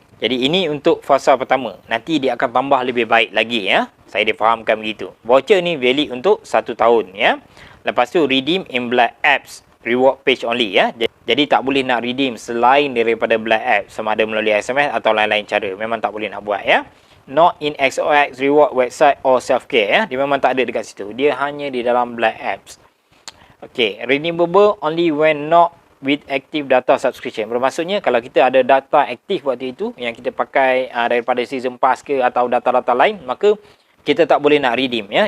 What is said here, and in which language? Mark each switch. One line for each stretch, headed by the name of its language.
Malay: Jadi ini untuk fasa pertama. Nanti dia akan tambah lebih baik lagi ya. Saya difahamkan begitu. Voucher ni valid untuk 1 tahun ya. Lepas tu
English: redeem in Black apps reward page only ya.
Malay: Jadi tak boleh nak redeem selain daripada Black app, sama ada melalui SMS atau lain-lain cara. Memang tak boleh nak buat ya.
English: not in XOX reward website or self-care ya.
Malay: Dia memang tak ada dekat situ. Dia hanya di dalam
English: Black Apps. Okay, redeemable only when not with active data subscription.
Malay: Bermaksudnya kalau kita ada data aktif waktu itu yang kita pakai daripada season pass ke atau data-data lain, maka kita tak boleh nak redeem ya.